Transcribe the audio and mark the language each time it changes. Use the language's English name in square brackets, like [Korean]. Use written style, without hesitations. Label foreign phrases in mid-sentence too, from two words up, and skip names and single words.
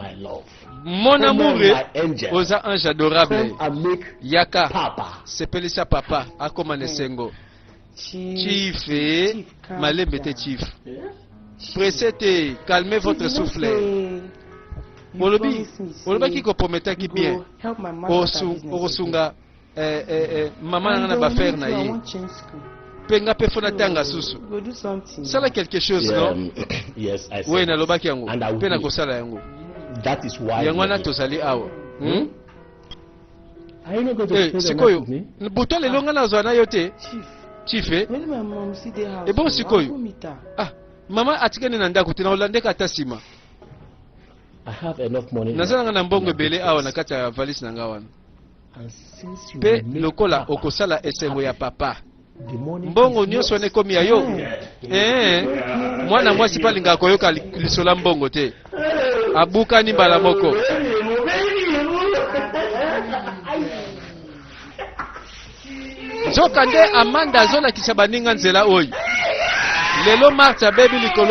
[Lingala] Mon amour oza ange adorable yaka sepelisa papa akoma nesengo chief malembe te chief [French] pressez calmez votre souffle [Lingala] olobi ki ko prometa ki bien osunga maman na ba faire na ye penga pe fona tanga susu sala [French] quelque chose non. [English] Yes, I said. [Lingala] Oui na lobaki yango pe na kosala yango. [English] That is why [Lingala] yango na tozali awa [English] Are you not going to spend the night [Lingala] sikoyo [English] with me? [Lingala] buto lelo nga nazwa na yo te chief [English] When my mom see the house, [Lingala] bon sikoyo [English] I'll go meet her. [Lingala] mama atikani na ndako te na olandeka ata nsima [English] I have enough money. [Lingala] nazalanga na mbongo ebele awa na kati ya valise na nga wana [English] And since you [Lingala] mpe [English] make [Lingala] lokola Papa okosala esengo ya papa [English] the money [Lingala] mbongo [English] is [Lingala] nyonso [English] yours. [Lingala] wana ekomi ya yo mwana mwasi mpe alingaka koyoka lisola mbongo te abukani mbala moko nzoka nde amanda azolakisa baninga nzela oyo lelo marte abebi likolo